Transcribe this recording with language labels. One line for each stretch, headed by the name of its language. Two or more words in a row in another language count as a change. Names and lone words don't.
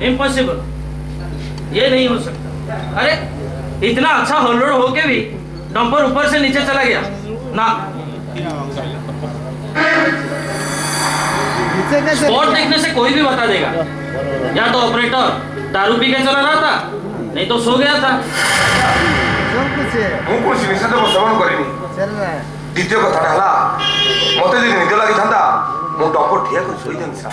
Hindi: इम्पॉसिबल, ये नहीं हो सकता। अरे इतना अच्छा होल्डर होके भी डंपर ऊपर से नीचे चला गया ना। स्पॉट देखने से कोई भी बता देगा, या तो ऑपरेटर दारू पी के चला रहा था, नहीं तो सो गया था।
Odia: ମୁଁ କୌଣସି ନିଷେଧକ ସେବନ କରିନି। ଦ୍ୱିତୀୟ କଥାଟା ହେଲା, ମୋତେ ଯଦି ନିଦ ଲାଗିଥାନ୍ତା ମୁଁ ଡମ୍ପର ଠିଆ କରି ଶୋଇଥାନ୍ତି ସାର୍।